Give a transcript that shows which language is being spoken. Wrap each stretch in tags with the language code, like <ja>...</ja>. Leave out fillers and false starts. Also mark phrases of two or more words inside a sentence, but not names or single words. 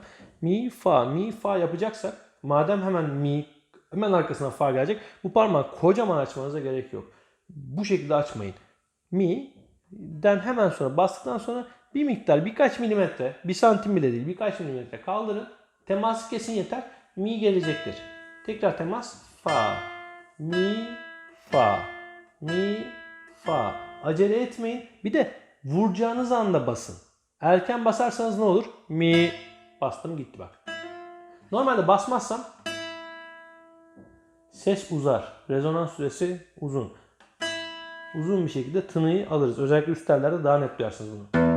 <tr>Mi, fa yapacaksak madem hemen arkasına fa gelecek. Bu parmağı kocaman açmanıza gerek yok. Bu şekilde açmayın. Mi'den hemen sonra bastıktan sonra bir miktar birkaç milimetre, bir santim bile değil birkaç milimetre kaldırın. Teması kesin yeter. Mi gelecektir. Tekrar temas. Fa. Mi. Fa. Mi. Fa. Acele etmeyin. Bir de vuracağınız anda basın. Erken basarsanız ne olur? Mi. Bastım gitti bak. Normalde basmazsam ses uzar. Rezonans süresi uzun. Uzun bir şekilde tınıyı alırız. Özellikle üst tellerde daha net duyarsınız bunu.</tr>